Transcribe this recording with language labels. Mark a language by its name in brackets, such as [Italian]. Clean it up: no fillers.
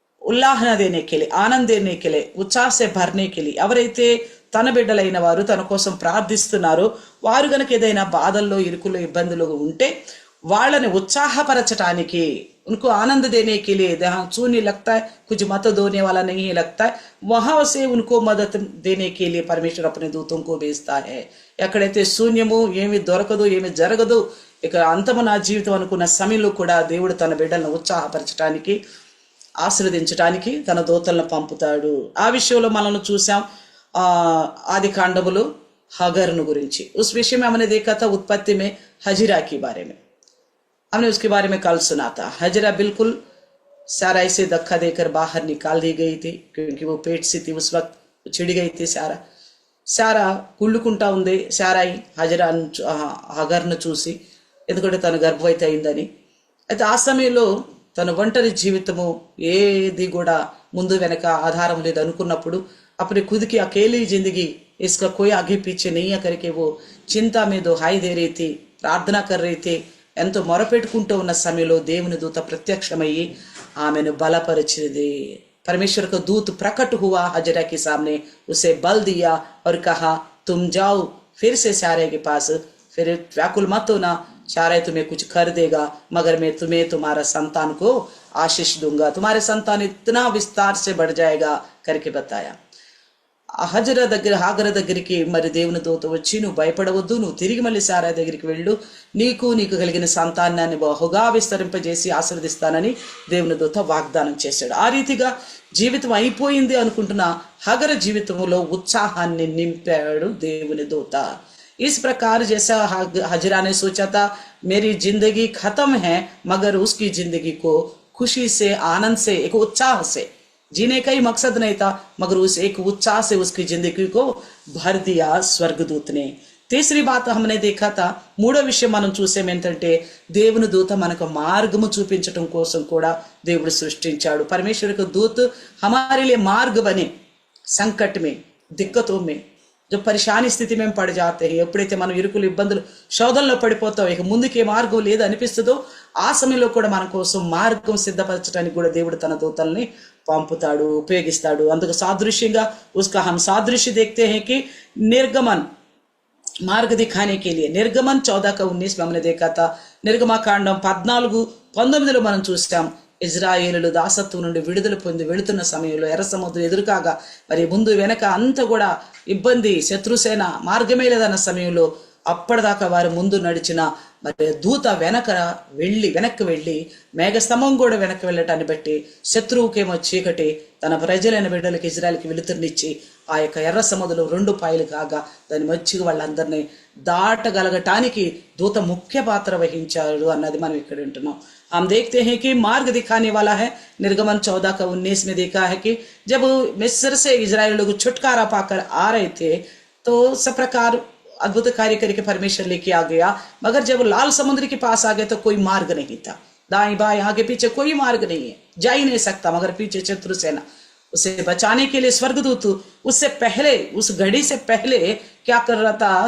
[Hindi] ఉల్లాహన देने के लिए, आनंद देने के लिए, उत्साह से भरने के लिए, [Telugu] ఎవరైతే తన బిడ్డలైన వారు తన కోసం ప్రార్థిస్తున్నారో వారు గనక ఏదైనా బాధల్లో ఇరుకుల్లో ఇబ్బందులు ఉంటే వాళ్ళని ఉత్సాహపరచటానికి, [Hindi] उनको आनंद देने के लिए, जहाँ शून्य लगता है, कुछ मत देने वाला नहीं लगता है, वहां से उनको मदद देने के लिए परमेश्वर अपने दूतों को भेजता है. [Telugu] ఎక్కడైతే శూన్యము, ఏమి దొరకదు, ఏమి జరగదు, ఇక అంతము నా జీవితం అనుకున్న సమయంలో కూడా దేవుడు తన బిడ్డలను ఉత్సాహపరచడానికి, ఆశీర్వదించడానికి తన దూతలను పంపుతాడు. ఆ విషయంలో మనల్ని చూసాం आदि कांडमुलो हगरनु गुरिंची. [Hindi] उस विषय में हमने देखा था उत्पत्ति में हजिरा के बारे में, हमने उसके बारे में कल सुना था. हजरा बिल्कुल साराई से धक्का देकर बाहर निकाल दी गई थी, क्योंकि वो पेट से थी उस वक्त, छिड़ गई थी. [Telugu] सारा కుళ్ళుకుంటా ఉంది. సారాయి హగర్ను చూసి, ఎందుకంటే తను గర్భవతి అయిందని. అయితే ఆ సమయంలో తన ఒంటరి జీవితము ఏది కూడా ముందు వెనక ఆధారం లేదు అనుకున్నప్పుడు [Hindi] अपने खुद की अकेली जिंदगी, इसका कोई आगे पीछे नहीं है करके वो चिंता में दुहाई दे रही थी, प्रार्थना कर रही थी. [Telugu] ఎంతో మొరపెట్టుకుంటూ ఉన్న సమయంలో దేవుని దూత ప్రత్యక్షమయ్యి ఆమెను బలపరిచింది. [Hindi] परमेश्वर का दूत प्रकट हुआ हजरा के सामने, उसे बल दिया और कहा तुम जाओ फिर से सारे के पास, फिर व्याकुल मत होना, सारे तुम्हें कुछ कर देगा, मगर मैं तुम्हें तुम्हारा संतान को आशीष दूंगा, तुम्हारे संतान इतना विस्तार से बढ़ जाएगा करके बताया. [Telugu] హజర దగ్గర హాగర దగ్గరికి మరి దేవుని దూత వచ్చి నువ్వు భయపడవద్దు, నువ్వు తిరిగి మళ్ళీ సారా దగ్గరికి వెళ్ళు, నీకు కలిగిన సంతానాన్ని బహుగా విస్తరింపజేసి ఆశీర్వదిస్తానని దేవుని దూత వాగ్దానం చేశాడు. ఆ రీతిగా జీవితం అయిపోయింది అనుకుంటున్న హగర జీవితంలో ఉత్సాహాన్ని నింపాడు దేవుని దూత. [Hindi] इस प्रकार जैसा हजरा ने सोचा था मेरी जिंदगी खत्म है, मगर उसकी जिंदगी को खुशी से, आनंद से, एक उत्साह से जीने का ही मकसद नहीं था, मगर उस एक उत्साह से उसकी जिंदगी को भर दिया स्वर्गदूत ने. तीसरी बात हमने देखा था, [Telugu] మూడో విషయం మనం చూసేమేంటంటే దేవుని దూత మనకు మార్గము చూపించడం కోసం కూడా దేవుడు సృష్టించాడు. [Hindi] परमेश्वर का दूत हमारे लिए मार्ग बने. संकट में, दिक्कतों में, जो परेशानी [Telugu] స్థితి మేము పడి जाते हैं, ఎప్పుడైతే మనం ఇరుకులు ఇబ్బందులు శోధనలో పడిపోతాం, ఇక ముందుకే మార్గం లేదు అనిపిస్తుందో ఆ సమయంలో కూడా మన కోసం మార్గం సిద్ధపరచడానికి కూడా దేవుడు తన దూతల్ని పంపుతాడు, ఉపయోగిస్తాడు. అందుకు సాదృశ్యంగా [Hindi] उसका हम सादृश्य देखते हैं कि निर्गमन, मार्ग दिखाने के लिए निर्गमन 14:19 में हमने देखा था. [Telugu] నిర్గమకాండం 14:19 మనం చూస్తాం. ఇజ్రాయేలులు దాసత్వం నుండి విడుదల పొంది వెళుతున్న సమయంలో ఎర్ర సముద్రం ఎదురుకాగా మరి ముందు వెనక అంతా కూడా ఇబ్బంది, శత్రుసేన మార్గమే లేదన్న సమయంలో అప్పటిదాకా వారు ముందు నడిచిన మరి దూత వెనక్కి వెళ్ళి మేఘస్తంభం కూడా వెనక్కి వెళ్ళటాన్ని బట్టి శత్రువుకేమో చీకటి, తన ప్రజలైన బిడ్డలకి ఇజ్రాయెల్కి వెలుతురునిచ్చి ఆ యొక్క ఎర్ర సముద్రం 2 పాయలు కాగా దాని మధ్యకి వాళ్ళందరినీ దాటగలగటానికి దూత ముఖ్య పాత్ర వహించాడు అన్నది మనం ఇక్కడ వింటున్నాం. [Hindi] हम देखते हैं कि मार्ग दिखाने वाला है. निर्गमन 14 का 19 में देखा है कि जब मिस्र से इजराइल लोग छुटकारा पाकर आ रहे थे तो सब प्रकार अद्भुत कार्य करके परमेश्वर लेके आ गया, मगर जब लाल समुद्र के पास आ गए तो कोई मार्ग नहीं था. दाएं बाएं आगे पीछे कोई मार्ग नहीं है, जा ही नहीं सकता. मगर पीछे शत्रु सेना उसे बचाने के लिए स्वर्गदूत उससे पहले, उस घड़ी से पहले क्या कर रहा था?